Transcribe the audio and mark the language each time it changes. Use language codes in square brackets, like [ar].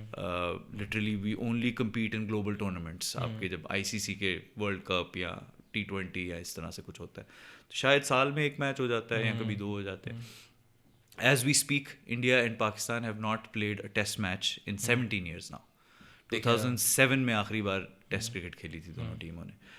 [ur] Literally we only compete in global tournaments. آپ کے جب ICC کے ورلڈ کپ یا T20 یا اس طرح سے کچھ ہوتا ہے تو شاید سال میں ایک میچ ہو جاتا ہے یا کبھی 2 ہو جاتے ہیں. [en] As we speak, India and Pakistan have not played a test match in 17 years now. [ur] 2007 میں آخری بار ٹیسٹ کرکٹ کھیلی تھی دونوں ٹیموں نے.